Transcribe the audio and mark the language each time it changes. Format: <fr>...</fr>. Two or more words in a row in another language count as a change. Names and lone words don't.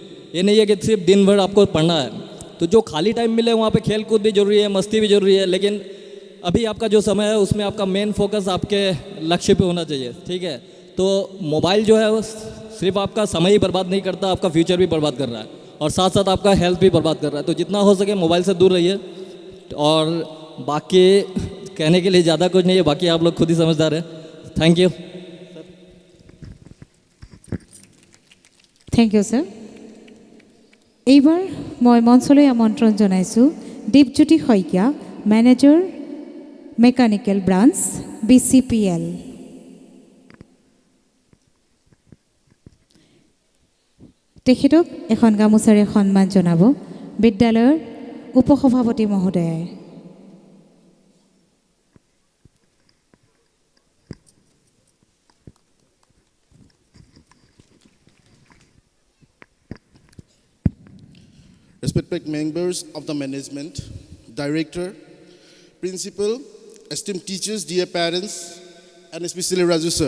<hi>ये नहीं है कि सिर्फ दिन भर आपको पढ़ना है तो जो खाली टाइम मिले वहाँ पे खेल कूद भी जरूरी है मस्ती भी जरूरी है लेकिन अभी आपका जो समय है उसमें आपका मेन फोकस आपके लक्ष्य पे होना चाहिए ठीक है तो मोबाइल जो है वो सिर्फ आपका समय ही बर्बाद नहीं करता आपका फ्यूचर भी बर्बाद कर रहा है और साथ साथ आपका हेल्थ भी बर्बाद कर रहा है तो जितना हो सके मोबाइल से दूर रहिए और बाकी कहने के लिए ज़्यादा कुछ नहीं है बाकी आप लोग खुद ही समझदार हैं</hi> <en>thank you thank you sir</en> <as>এইবাৰ মই মঞ্চলৈ আমন্ত্ৰণ জনাইছোঁ দীপজ্যোতি শইকীয়া</as> <en>manager mechanical branch</en> <as>BCPL তেখেতক এখন গামোচাৰে সন্মান জনাব বিদ্যালয়ৰ উপসভাপতি মহোদয়াই</as> <en>Respected members of the management, director, principal, esteemed teachers, dear parents, and especially Raju sir.</en>